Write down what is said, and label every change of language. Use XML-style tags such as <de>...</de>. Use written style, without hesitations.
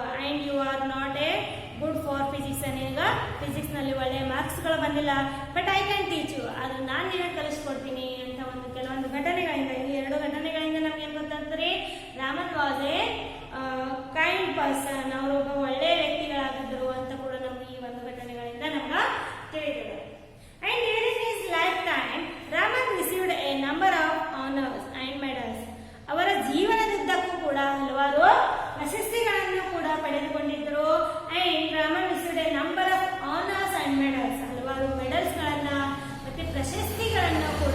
<en>And you are not a good for physics.</en> <kn>ನಿನಗ physics ನಲ್ಲಿ ಒಳ್ಳೆಯ ಮಾರ್ಕ್ಸ್ ಗಳು ಬಂದಿಲ್ಲ,</kn> <en>But I can teach you.</en> <kn>ಅದು ನಾನು ನಿನಗೆ ಕಲಿಸ್ಕೊಡ್ತೀನಿ ಅಂತ ಒಂದು ಕೆಲವೊಂದು ಘಟನೆಗಳಿಂದ, ಈ ಎರಡು ಘಟನೆಗಳಿಂದ ನಮ್ಗೆ ಏನ್ ಗೊತ್ತಾಗ್ತದೆ,</kn> <en>Raman was a kind person.</en> <kn>ಅವರು ಒಬ್ಬ ಒಳ್ಳೆಯ ವ್ಯಕ್ತಿಗಳಾಗಿದ್ದರು ಅಂತ ಕೂಡ ನಮ್ಗೆ ಈ ಒಂದು ಘಟನೆಗಳಿಂದ ನಮ್ಗೆ ತಿಳಿದಿದೆ.</kn> <en>And during his lifetime, Raman received a number of honors and medals.</en> <kn>ಅವರ ಜೀವನದುದ್ದಕ್ಕೂ ಕೂಡ ಹಲವಾರು ಪ್ರಶಸ್ತಿಗಳನ್ನು ಕೂಡ ಪಡೆದುಕೊಂಡಿದ್ದರು.</kn> <en>And Raman received a number of honors and medals.</en> <kn>ಹಲವಾರು ಮೆಡಲ್ಸ್ ಗಳನ್ನ ಮತ್ತೆ ಪ್ರಶಸ್ತಿಗಳನ್ನು</kn>